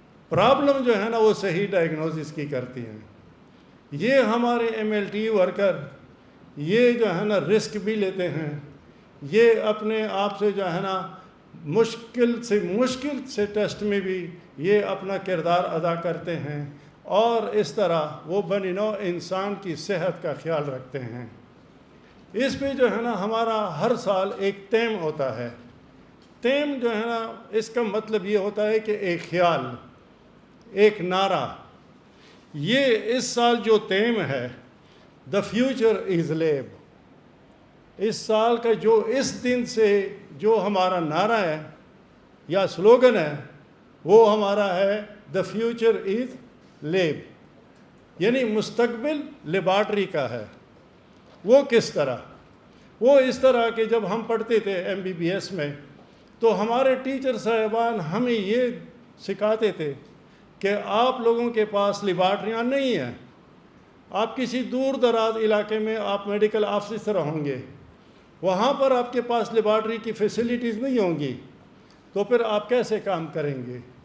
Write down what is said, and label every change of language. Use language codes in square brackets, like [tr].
[ur] Problem جو ہے نا وہ صحیح ڈائیگنوسس کی کرتی ہیں. یہ ہمارے MLT ورکر یہ جو ہے نا رسک بھی لیتے ہیں, یہ اپنے آپ سے جو ہے نا مشکل سے ٹیسٹ میں بھی یہ اپنا کردار ادا کرتے ہیں اور اس طرح وہ بنی نوع انسان کی صحت کا خیال رکھتے ہیں. اس پہ جو ہے نا ہمارا ہر سال ایک تیم ہوتا ہے. تیم جو ہے نا اس کا مطلب یہ ہوتا ہے کہ ایک خیال, ایک نعرہ. یہ اس سال جو تیم ہے [en] The future is lab. [ur] اس سال کا جو اس دن سے جو ہمارا نعرہ ہے یا سلوگن ہے وہ ہمارا ہے [en] the future is lab, [ur] یعنی مستقبل لیبارٹری کا ہے. وہ کس طرح؟ وہ اس طرح کہ جب ہم پڑھتے تھے MBBS میں تو ہمارے ٹیچر صاحبان ہمیں یہ سکھاتے تھے کہ آپ لوگوں کے پاس لیبارٹریاں نہیں ہیں, آپ کسی دور دراز علاقے میں آپ میڈیکل آفیسر ہوں گے, وہاں پر آپ کے پاس لیبارٹری کی فیسلٹیز نہیں ہوں گی تو پھر آپ کیسے کام کریں گے.